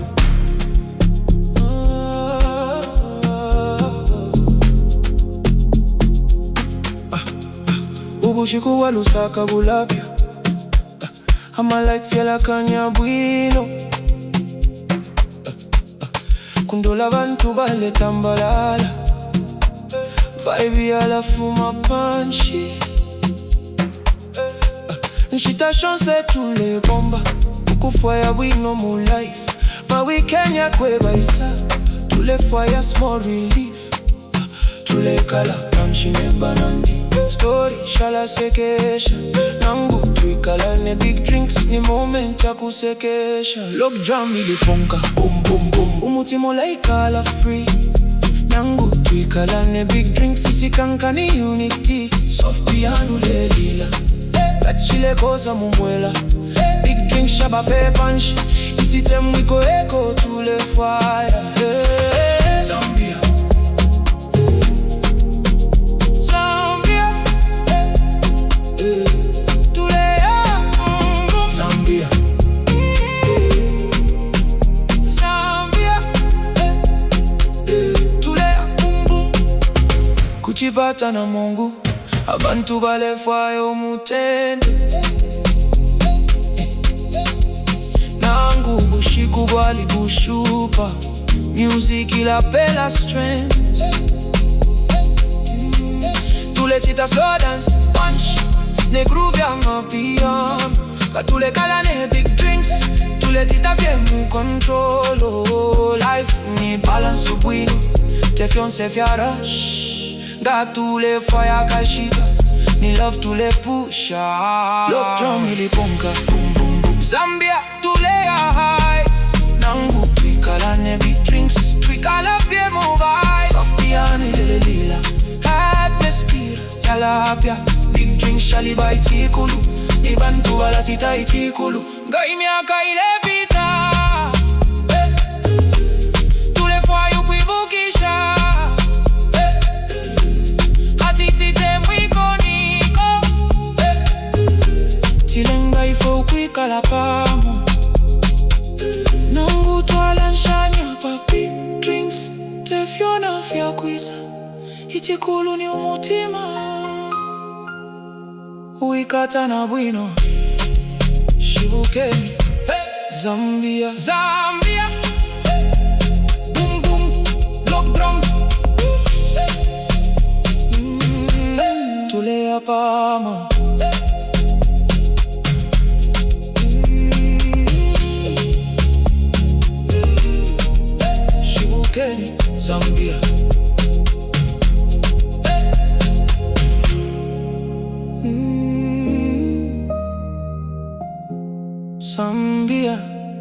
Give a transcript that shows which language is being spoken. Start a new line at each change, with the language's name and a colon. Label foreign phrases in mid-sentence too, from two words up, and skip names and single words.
Bemba: Ubushiku wa Lusaka bulapya, amalaiti yala kanyabwino, kundola bantu bale tambalala, vibe yala fuma panchi. Nshita chance tule bomba, ukufaya bwino mu life. Ma weekend ya kweba isa, tule fire
English: small relief.
Bemba: Tule kala kamshine banandi, story shala sekesha. Nangu tuikalane
English: big drinks,
Bemba: ni moment ya kusekesha.
English: Lock drum
Bemba: iliponka, boom boom boom, umutima laikala free. Nangu tuikalane
English: big drinks,
Bemba: isi kankani unity.
English: Soft piano
Bemba: lelila, kachile koza mumwela.
English: Big drink
Bemba: shaba fe punch, isi temwiko eko tule fire. Zambia, Zambia, tule ya Zambia, Zambia, tule ya kuchipata na Mungu, abantu balefayo mutende. Nangu bushiku bwali bushupa, music ila pela strength. Tule chita
English: slow dance,
Bemba: punch, ne groove ya mapiano. Katule kala ne
English: big drinks,
Bemba: tule tita mu control. Oh, life ni balance ubwino, tefion se fya rush. Gatule fire kashita, ni love tule pusha.
English: Lock drum
Bemba: iliponka, boom boom boom. Zambia tule ya high, nangu tuikalane
English: big drinks,
Bemba: tuikala fye mobile.
English: Soft piano
Bemba: lelelila, atmosphere yala apya.
English: Big drinks
Bemba: shaliba itikulu, ibantu wala sita itikulu. Ngai miaka ile pita, tule fwayo kuibukisha. Tilenga ifo kuikala pamo, nangu twala nshanya papi drinks, tefiona fya kuisa, itikulu ni umutima, uikata na bwino. Shibukeni, Zambia, Zambia,
English: boom boom, lock drum,
Bemba: tule ya pamo. Shibukeni, Zambia, Zambia.